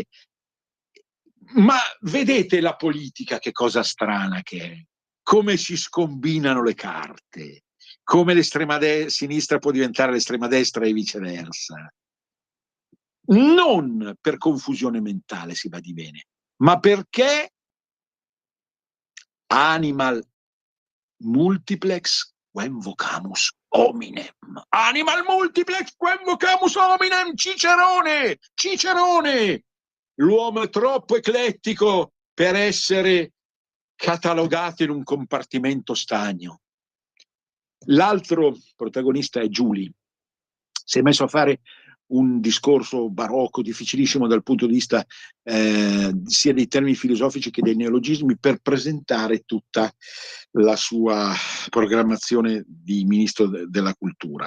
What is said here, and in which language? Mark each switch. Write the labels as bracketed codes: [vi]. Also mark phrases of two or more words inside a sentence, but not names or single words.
[it] Ma vedete la politica che cosa strana che è, come si scombinano le carte, come l'estrema sinistra può diventare l'estrema destra e viceversa. Non per confusione mentale, si badi bene, ma perché [la] animal multiplex quem vocamus hominem. Animal multiplex quem vocamus hominem, [it] Cicerone! L'uomo è troppo eclettico per essere catalogato in un compartimento stagno. L'altro protagonista è Giuli. Si è messo a fare un discorso barocco, difficilissimo dal punto di vista sia dei termini filosofici che dei neologismi, per presentare tutta la sua programmazione di ministro della cultura.